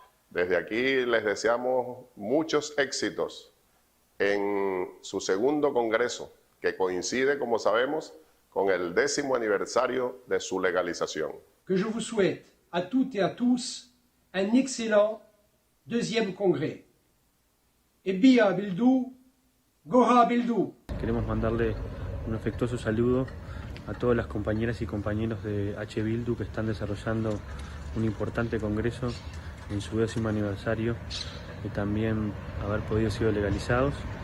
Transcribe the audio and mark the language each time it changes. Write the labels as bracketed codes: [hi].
[es] desde aquí les deseamos muchos éxitos en su segundo congreso, que coincide, como sabemos, con el 10º aniversario de su legalización. [fr] Que je vous souhaite à toutes et à tous un excellent deuxième congrès. Ebia Bildu, Goha Bildu. [es] Queremos mandarle un afectuoso saludo a todas las compañeras y compañeros de H. Bildu que están desarrollando un importante congreso en su 10º aniversario y también haber podido ser legalizados.